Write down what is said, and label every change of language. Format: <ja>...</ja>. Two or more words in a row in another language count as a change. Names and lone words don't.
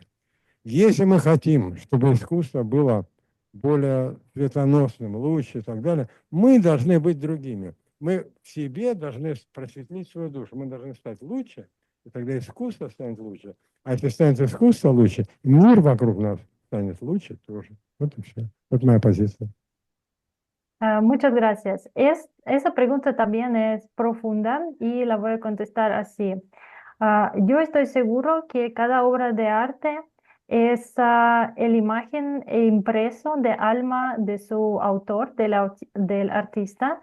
<ru>Если мы хотим, чтобы искусство было более светоносным, лучше и так далее, мы должны быть другими. Мы в себе должны просветлить свою душу. Мы должны стать лучше, и тогда искусство станет лучше. А если станет искусство лучше, мир вокруг нас станет лучше тоже. Вот и все. Вот моя позиция.</ru> <es>Muchas gracias. Esa pregunta también es profunda y la voy a contestar así. Yo estoy seguro que cada obra de arte es el imagen e impreso de alma de su autor, del artista.</es>